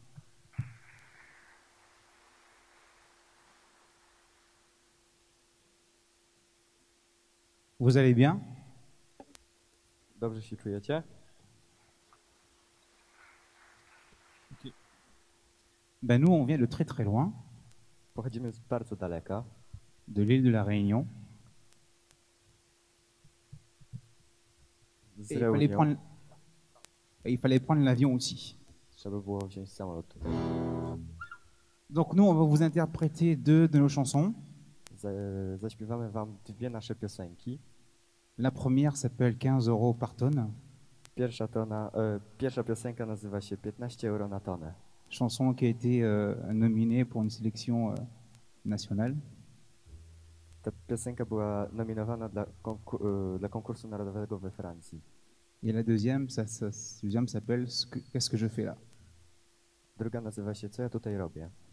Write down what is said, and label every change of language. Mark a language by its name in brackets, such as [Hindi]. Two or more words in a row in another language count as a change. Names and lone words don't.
[French] Vous allez bien? [Polish] Dobrze się czujecie? [French] Ben nous, on vient de très très loin, [Polish] Pochodzimy z bardzo daleka, [French] de l'île de la Réunion. [Polish] z [French] Et [Polish] Reunią. [French] il fallait prendre l'avion aussi. [Polish] Trzeba było wziąć samolot tutaj. [French] Donc nous, on va vous interpréter 2 de nos chansons. [Polish] Zaśpiewamy wam dwie nasze piosenki. [French] La première s'appelle 15 euros par tonne, [Polish] Pierwsza piosenka nazywa się 15 euro na tonę. [French] chanson qui a été nominée pour une sélection nationale. [Polish] Ta piosenka była nominowana dla konkursu narodowego we Francji. [French] Et la deuxième, deuxième s'appelle Qu'est-ce que je fais là? [Polish] Druga nazywa się Co ja tutaj robię?